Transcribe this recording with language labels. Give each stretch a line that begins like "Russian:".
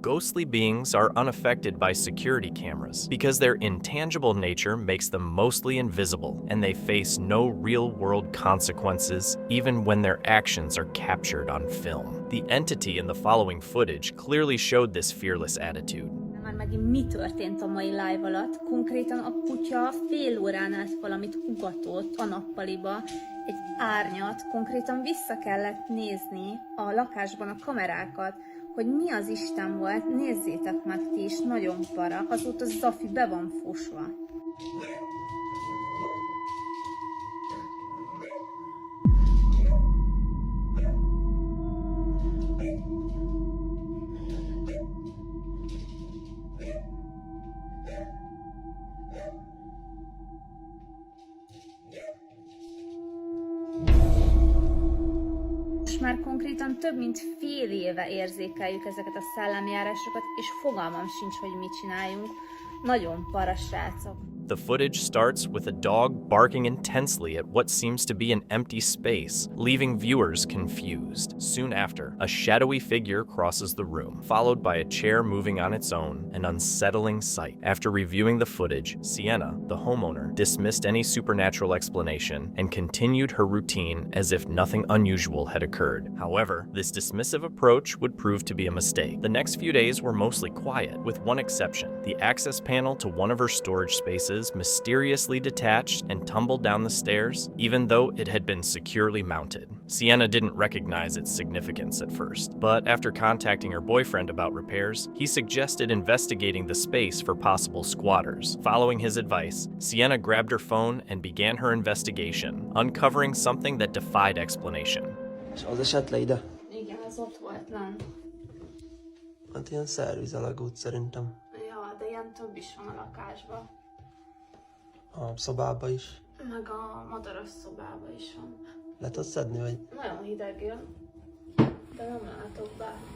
English: Ghostly beings are unaffected by security cameras because their intangible nature makes them mostly invisible, and they face no real-world consequences even when their actions are captured on film. The entity in the following footage clearly showed this fearless attitude.
Hungarian: Már megint mi történt a mai live alatt? Konkrétan a kutya fél órán át valamit ugatott a nappaliba, egy árnyat, konkrétan vissza kellett nézni a lakásban a kamerákat, hogy mi az Isten volt, nézzétek meg ti is, nagyon para, azóta Zafi be van fosva. Már konkrétan több mint fél éve érzékeljük ezeket a szellemjárásokat, és fogalmam sincs, hogy mit csináljunk. Nagyon para, srácok.
English: The footage starts with a dog barking intensely at what seems to be an empty space, leaving viewers confused. Soon after, a shadowy figure crosses the room, followed by a chair moving on its own, an unsettling sight. After reviewing the footage, Sienna, the homeowner, dismissed any supernatural explanation and continued her routine as if nothing unusual had occurred. However, this dismissive approach would prove to be a mistake. The next few days were mostly quiet, with one exception: the access panel to one of her storage spaces mysteriously detached and tumbled down the stairs, even though it had been securely mounted. Sienna didn't recognize its significance at first, but after contacting her boyfriend about repairs, he suggested investigating the space for possible squatters. Following his advice, Sienna grabbed her phone and began her investigation, uncovering something that defied explanation.
Hungarian: És az eset le ide? Igen, ez ott volt lent. Hát ilyen szervizelagút szerintem. Ja, de ilyen több is van a lakásban. A szobába is. Meg a madaras szobába is van. Le tudsz szedni, vagy? Nagyon hideg jön, de nem látok be.